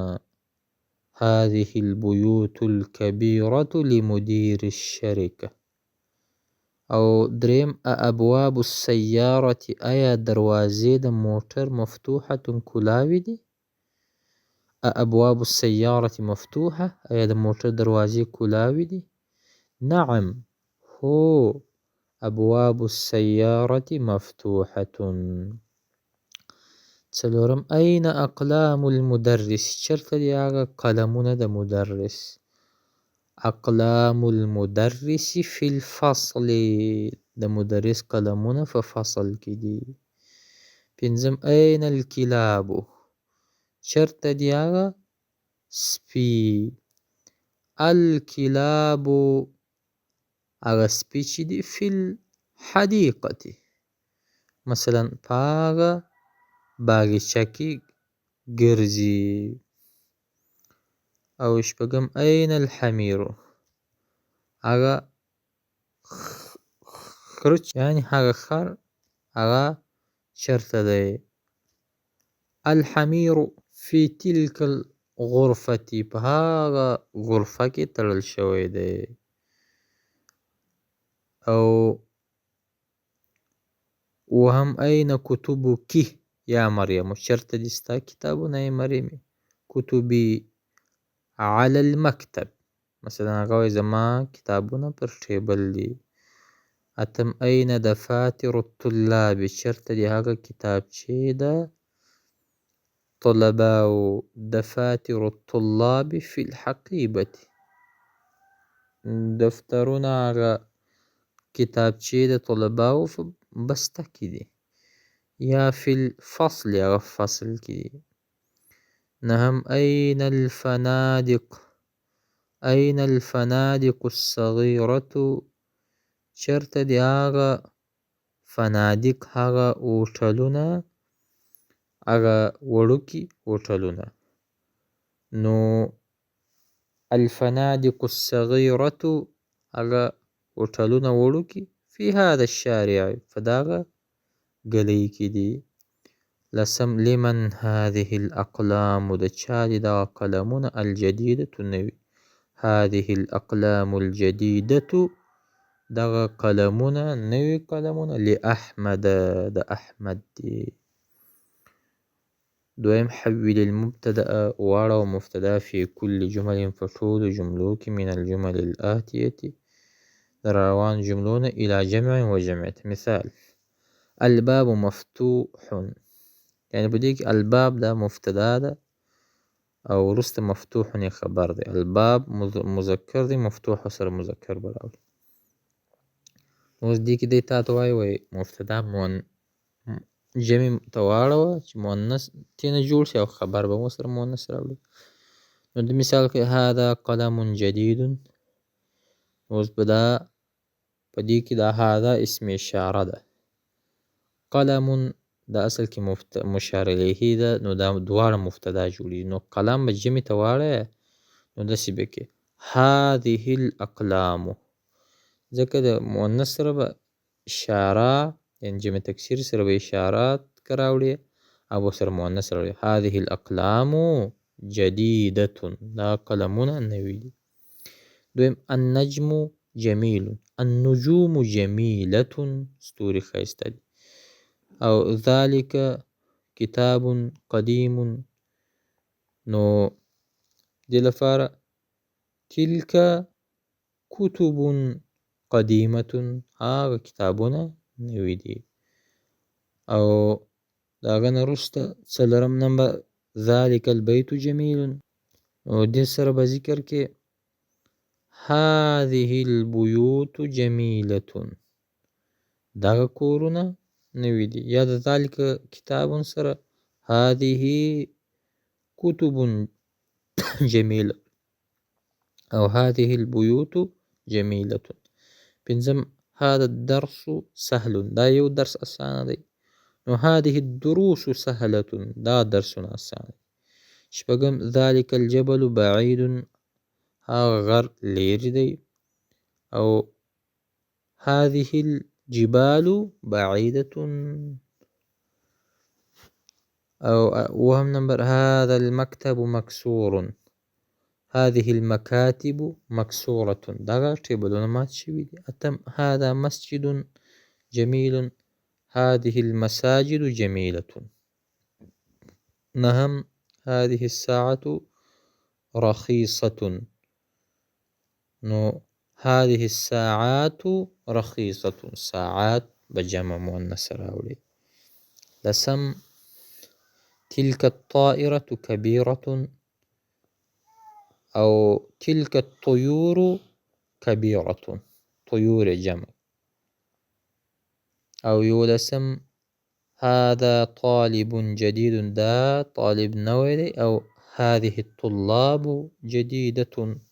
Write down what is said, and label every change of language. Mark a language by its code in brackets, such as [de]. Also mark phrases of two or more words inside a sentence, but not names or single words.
[ar] هذه البیوت الکبیرة لمدیر الشرکه. [ps] او دریم [ar] ابواب السیارة [ps] ایا دروازې د موټر مفتوحة کلاوي دي. [ar] ابواب السیارة مفتوحة [ps] ایا د موټر دروازې کلاوي دي. [ar] نعم هو ابواب السیارة مفتوحة. څلورم أين أقلام المدرس؟ [ps] چرته دی هغه قلمونه د مدرس. [ar] أقلام المدرس في الفصل، [ps] د مدرس قلمونه په فصل کې دي. پنځم [ar] أين الكلاب؟ [ps] چرته دی هغه سپي. الكلاب هغه سپي چې دي [ar] في الحديقة، مثلا [ps] په هغه باغچه کې ګرځي. او شپږم [ar] أين الحمير؟ [ps] هغه خرچ یعنی هغه خر هغه چرته دی. [ar] الحمير في تلك الغرفة، [ps] په هغه غرفه کې تړل شوی دی. او وهم [ar] أين كتبك یا مریم؟ [ps] چرته دي ستا کتابونه ای مریم؟ [ar] کتبي على المكتب، مثلا [ps] هغه وایي زما کتابونه پر ټیبل دي. [ar] اتم أين دفاتر الطلاب؟ [ps] چرته دي هغه کتابچې د طلباو. [ar] دفاتر الطلاب في الحقيبة، [ps] دفترونه هغه کتابچې د طلباو په بسته کې دي. [ar] یا في الفصل [ps] هغه فصل کې دي. [ar] نهم أين الفنادق؟ أين الفنادق الصغيرة؟ [ps] چرته دی هغه فنادق هغه هوټلونه هغه وړوکي هوټلونه. نو [ar] الفنادق الصغيرة [ps] هغه هوټلونه وړوکي [ar] في هذا الشارع [ps] په دغه ګلۍ کې دي. [ar] لسم لمن هذه الأقلام؟ [ps] د چا دي دغه قلمونه الجديدة نوي. [ar] هذه الأقلام الجديدة [ps] دغه قلمونه نوي قلمونه لأحمد د أحمد دي. دویم [ar] حول المبتدأ [ps] واړه مبتدا [ar] في كل جمل [ps] په ټولو جملو کې [ar] من الجمل الآتية [ps] در روان جملونه [ar] إلى جمع وجمع. مثال الباب مفتوح، [ps] یعنی په دې کې الباب دا مبتدا ده او وروسته مفتوح یې خبر دی. الباب مذکر دی، مفتوح سره مذکر به راوړي. اوس دې کې دی تا ته وایي مبتدا جمع ته واړوه چې مؤنث ترېنه جوړ شي او خبر به مو سره مؤنث راوړي. نو د مثال کې [ar] هذا قلم جدید، [ps] اوس به دا په دې کې دا هذا اسم اشاره ده. قلم دا اصل کې مشار الیه ده، نو دا دواړه مبتدا جوړي. نو قلم به جمع ته واړوې نو داسې به کې [ar] هذه الأقلام، [ps] ځکه د مؤنث سره به اشاره یعنی جمع تکسیر سره به اشارات راوړي او سره مؤنث راوړي. [ar] هذه الأقلام جديدة، [ps] دا قلمونه نوي دي. دویم [ar] النجم جمیل، النجوم جمیلة، [ps] ستوري ښایسته دي. او [ar] ذلك کتاب قدیم، [ps] نو دې لپاره [ar] تلك کتب قدیمة، [ps] هغه کتابونه نوي دي. او د هغه نه وروسته څلورم نمبر [ar] ذلك البيت جمیل، [ps] او دې سره به ذکر کې [ar] هذه البيوت جمیلة، [ps] دغه کورونه نوي دي. یا د [ar] ذلك کتاب [ps] سره [ar] هذه کتب جمیلة [ps] او [ar] هذه البيوت جمیلة. پنځم هذا الدرس سهل، [ps] دا یو درس اسانه دی. [ar] نو هذه الدروس سهلة، [ps] دا درسونه اسانه. [ar] شپږم ذلك الجبل بعيد، [ps] هغه غر لیرې دی. [ar] او هذه الجبال بعيدة. او وهم نمبر هذا المكتب مكسور، هذه المكاتب مكسورة، [ps] دغه ټیبلونه مات شوي دي. [ar] اتم هذا مسجد جميل، هذه المساجد جميلة. نهم هذه الساعة رخيصة، نو هذه الساعات رخيصة، ساعات بجمع مؤنث راوړي. لسم تلك الطائرة كبيرة، أو تلك الطيور كبيرة، طيور جمع. أو يقول اسم هذا طالب جديد، ده طالب نووي، أو هذه الطلاب جديدة.